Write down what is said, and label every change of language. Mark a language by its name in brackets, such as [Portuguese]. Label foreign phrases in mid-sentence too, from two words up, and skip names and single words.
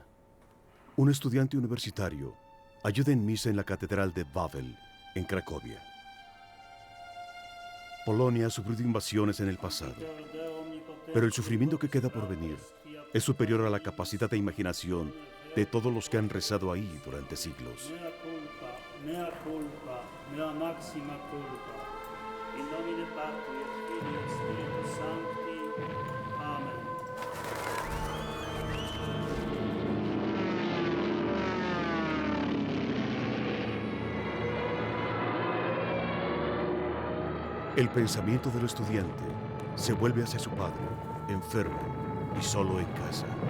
[Spanish] Un estudiante universitario ayuda en misa en la Catedral de Wawel, en Cracovia. Polonia ha sufrido invasiones en el pasado, pero el sufrimiento que queda por venir es superior a la capacidad de imaginación de todos los que han rezado ahí durante siglos. [Latin] Mea culpa, mea máxima culpa. In nomine Patri et Filii et Spiritus Sancti. Amen. [Spanish] El pensamiento del estudiante se vuelve hacia su padre, enfermo y solo en casa.